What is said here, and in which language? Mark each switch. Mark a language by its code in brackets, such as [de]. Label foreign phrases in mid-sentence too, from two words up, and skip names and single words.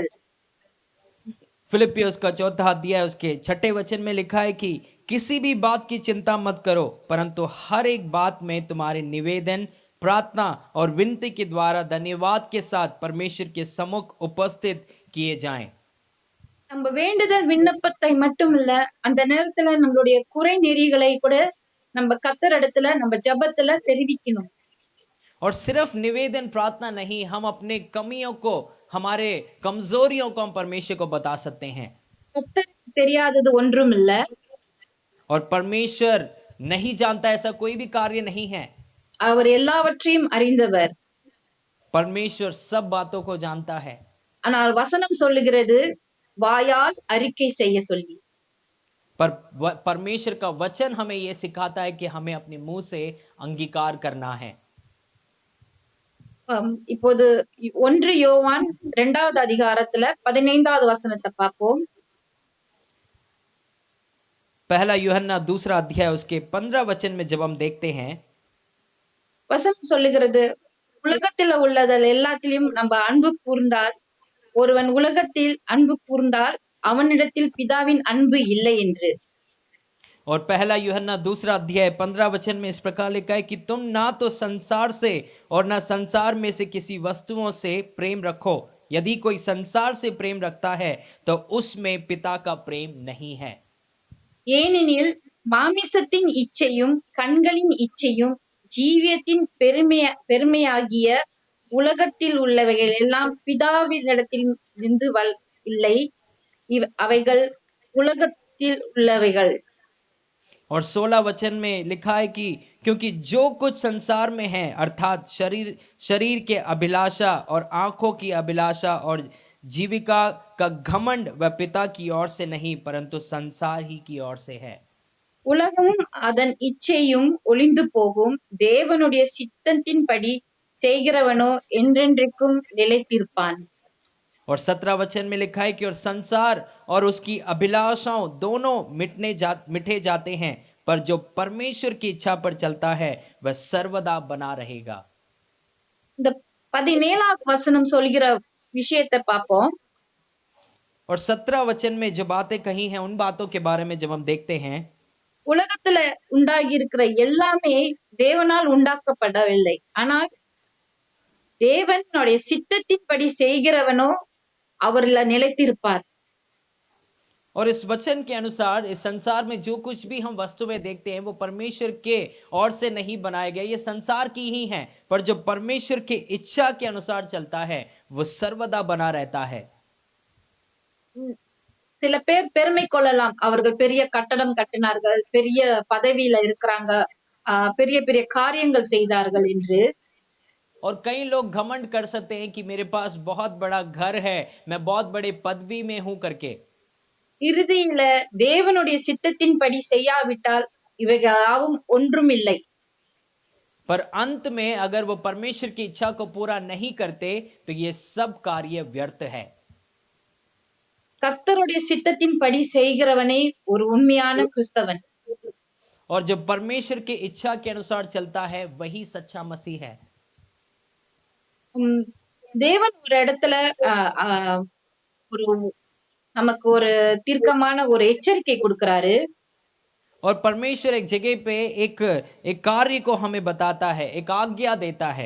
[hi] फिलिपियोस का 4 अध्याय उसके 6 वचन में लिखा है कि किसी भी बात की चिंता मत करो, परंतु हर एक बात में तुम्हारे निवेदन, प्रार्थना और विनती के द्वारा धन्यवाद के साथ परमेश्वर के सम्मुख उपस्थित किए जाएं। [ta] நம்ம வேண்டுதல் விண்ணப்பத்தை மட்டும் இல்ல, அந்த நேரத்துல நம்மளுடைய குறை நெறிகளை கூட நம்ம கர்த்தர் இடத்துல நம்ம ஜபத்துல தெரிவிக்கணும். [hi] और सिर्फ निवेदन प्रार्थना नहीं, हम अपने कमियों को, हमारे कमजोरियों को हम परमेश्वर को बता सकते हैं। [ta] கர்த்தருக்கு தெரியாதது ஒன்றும் இல்ல. [hi] और परमेश्वर नहीं जानता ऐसा कोई भी कार्य नहीं है। [ta] அவர் எல்லாவற்றையும் அறிந்தவர். [hi] परमेश्वर सब बातों को जानता है। [ta] ஆனால் வசனம் சொல்லுகிறது வாயால் அறிக்கை செய்ய சொல்லி. [hi] पर परमेश्वर का वचन हमें यह सिखाता है कि हमें अपने मुंह से अंगीकार करना है। [ta] இப்போது 1 யோவான் 2வது அதிகாரத்துல 15வது வசனத்தை பார்ப்போம். [hi] पहला यूहन्ना 2 अध्याय उसके 15 वचन में जब हम देखते हैं, [ta] வசனம் சொல்லுகிறது உலகத்துல உள்ளதில் எல்லாத்திலும் நம்ம அன்பு கூர்ந்தால், ஒருவன் உலகத்தில் அன்பு கூர்ந்தால் அவனிடத்தில் பிதாவின் அன்பு இல்லை என்று. [hi] और पहला यूहन्ना 2 अध्याय 15 वचन में इस प्रकार लिखा है कि तुम ना तो संसार से और ना संसार में से किसी वस्तुओं से प्रेम रखो। यदि कोई संसार से प्रेम रखता है तो उसमें पिता का प्रेम नहीं है। [ta] ஏனெனில் மாமிசத்தின் இச்சையும் கண்களின் இச்சையும் ஜீவியத்தின் பெருமையாகிய உலகத்தில் உள்ளவைகள் எல்லாம் பிதாவினிடத்தில் இருந்து இல்லை, அவைகள் உலகத்தில் உள்ளவைகள். [hi] और 16 वचन में लिखा है कि क्योंकि जो कुछ संसार में है, अर्थात शरीर के अभिलाषा और आंखों की अभिलाषा और जीविका का घमंड वह पिता की ओर से नहीं परंतु संसार ही की ओर से है। [ta] உலகமும் அதன் இச்சையும் ஒளிந்து போகும், தேவனுடைய சித்தத்தின்படி செய்கிறவனோ என்றென்றைக்கும் நிலைத்திருப்பான். [hi] और 17 वचन में लिखा है कि और संसार और उसकी अभिलाषाओं दोनों मिटे जाते हैं, पर जो परमेश्वर की इच्छा पर चलता है वह सर्वदा बना रहेगा। [ta] இந்த 17வது வசனம் சொல்கிற விஷயத்தை பார்ப்போம். [hi] और 17 वचन में जो बातें कही हैं उन बातों के बारे में जब हम देखते हैं, [ta] உலகத்துல உண்டாகி இருக்கிற எல்லாமே தேவனால் உண்டாக்கப்படவில்லை, ஆனால் தேவனுடைய சித்தத்தின்படி செய்கிறவனோ அவர்ல நிலைத்திருப்பார். [hi] और इस वचन के अनुसार इस संसार में जो कुछ भी हम वस्तुएं देखते हैं वो परमेश्वर के ओर से नहीं बनाए गए, ये संसार की ही हैं, पर जो परमेश्वर की इच्छा के अनुसार चलता है वो सर्वदा बना रहता है। [ta] சில பேர் பெருமை கொள்ளலாம், அவர்கள் பெரிய கட்டடம் கட்டினார்கள், பெரிய பதவியில இருக்கிறாங்க, பெரிய பெரிய காரியங்கள் செய்தார்கள் என்று. [hi] और कई लोग घमंड कर सकते हैं कि मेरे पास बहुत बड़ा घर है, मैं बहुत बड़े पदवी में हूं करके। [ta] இறுதியில தேவனுடைய சித்தத்தின்படி செய்யாவிட்டால் இவைகளாவும் ஒன்றும் இல்லை. [hi] पर अंत में अगर वो परमेश्वर की इच्छा को पूरा नहीं करते तो ये सब कार्य व्यर्थ है। [ta] கர்த்தருடைய சித்தத்தின்படி செய்கிறவனே ஒரு உண்மையான கிறிஸ்தவன். [hi] और जो परमेश्वर की इच्छा के अनुसार चलता है वही सच्चा मसीह है। [ta] தேவன் ஒரு இடத்துல ஒரு நமக்கு ஒரு தீர்க்கமான ஒரு எச்சரிக்கை கொடுக்கிறாரு. [hi] और परमेश्वर एक जगह पे एक कार्य को हमें बताता है, एक आज्ञा देता है।